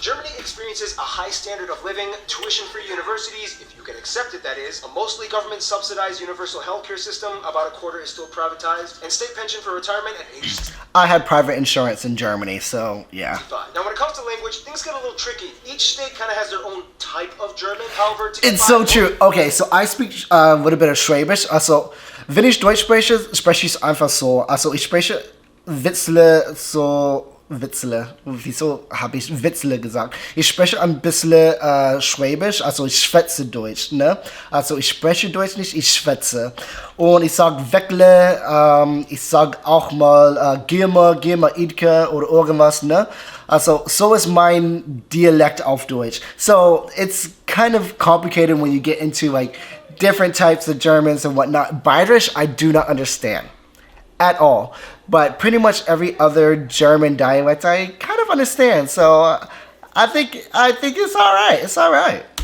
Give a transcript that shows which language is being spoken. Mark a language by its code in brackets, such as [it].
[en] Germany experiences a high standard of living, tuition-free universities, if you get accepted that is, a mostly government-subsidized universal healthcare system, about a quarter is still privatized, and state pension for retirement at age 65. I had private insurance in Germany, so yeah. Now, when it comes to language, things get a little tricky. Each state kind of has their own type of German. However, It's so true. Okay, so I speak a little bit of Schwäbisch. [de] Also, wenn ich Deutsch spreche, spreche ich es einfach so. Also, ich spreche Witzle so. Witzle. Wieso habe ich Witzle gesagt? Ich spreche ein bisschen Schwäbisch, also ich schwätze Deutsch, ne? Also ich spreche Deutsch nicht, ich schwätze. Und ich sag Weckle, ich sag auch mal geh mal, Idke oder irgendwas, ne? Also so ist mein Dialekt auf Deutsch. [en] So it's kind of complicated when you get into like different types of Germans and whatnot. Bayerisch, I do not understand at all. But pretty much every other German dialect I kind of understand. So I think it's all right. It's all right.